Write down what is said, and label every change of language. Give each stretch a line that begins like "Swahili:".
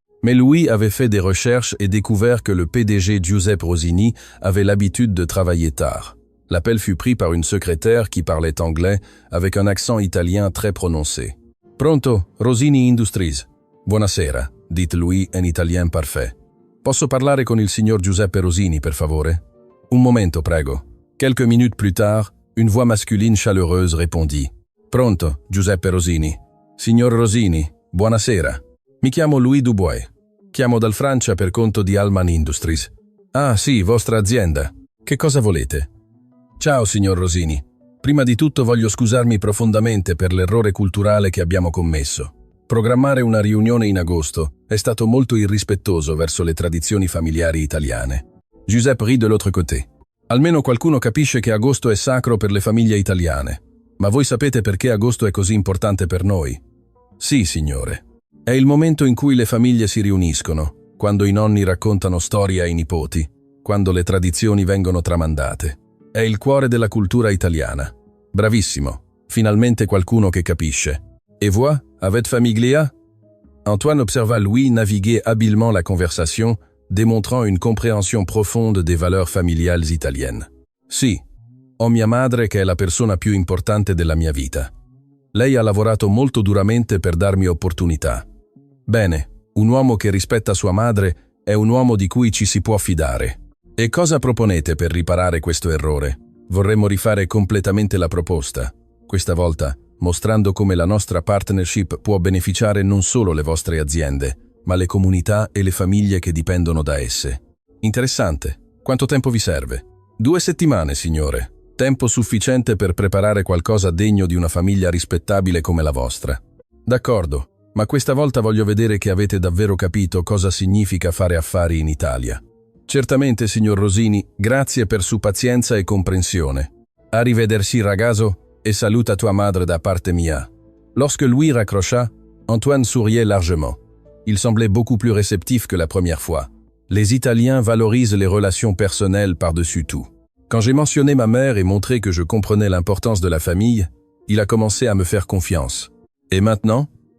French: Mais Louis avait fait des recherches et découvert que le PDG Giuseppe Rosini avait l'habitude de travailler tard. L'appel fut pris par une secrétaire qui parlait anglais avec un accent italien très prononcé. « Pronto, Rosini Industries. Buonasera, dit Louis en italien parfait.
Italian: Posso parlare con il signor Giuseppe Rosini, per favore? Un momento, prego.
French: » Quelques minutes plus tard, une voix masculine chaleureuse répondit.
Italian: « Pronto, Giuseppe Rosini. Signor Rosini, buonasera. Mi chiamo Louis Dubois. Chiamo dal Francia per conto di Allman Industries. Ah, sì, vostra azienda. Che cosa volete? Ciao, signor Rosini. Prima di tutto voglio scusarmi profondamente per l'errore culturale che abbiamo commesso. Programmare una riunione in agosto è stato molto irrispettoso verso le tradizioni familiari italiane. »
French: Giuseppe rit de l'autre côté.
Italian: Almeno qualcuno capisce che agosto è sacro per le famiglie italiane. Ma voi sapete perché agosto è così importante per noi? Sì, signore. È il momento in cui le famiglie si riuniscono, quando i nonni raccontano storie ai nipoti, quando le tradizioni vengono tramandate. È il cuore della cultura italiana. Bravissimo. Finalmente qualcuno che capisce. Et voi, avez famiglia?
French: Antoine observa Louis naviguer habilement la conversation, démontrant une compréhension profonde des valeurs familiales italiennes.
Italian: Sì, ho mia madre che è la persona più importante della mia vita. Lei ha lavorato molto duramente per darmi opportunità. Bene, Un uomo che rispetta sua madre è un uomo di cui ci si può fidare. E cosa proponete per riparare questo errore? Vorremmo rifare completamente la proposta, questa volta mostrando come la nostra partnership può beneficiare non solo le vostre aziende, ma le comunità e le famiglie che dipendono da esse. Interessante. Quanto tempo vi serve? 2 settimane, signore. Tempo sufficiente per preparare qualcosa degno di una famiglia rispettabile come la vostra. D'accordo, ma questa volta voglio vedere che avete davvero capito cosa significa fare affari in Italia. Certamente, signor Rosini, grazie per sua pazienza e comprensione. Arrivederci, ragazzo, et salute à tua madre da parte mia.
French: Lorsque Louis raccrocha, Antoine souriait largement. Il semblait beaucoup plus réceptif que la première fois. Les Italiens valorisent les relations personnelles par-dessus tout. Quand j'ai mentionné ma mère et montré que je comprenais l'importance de la famille, il a commencé à me faire confiance. Et maintenant?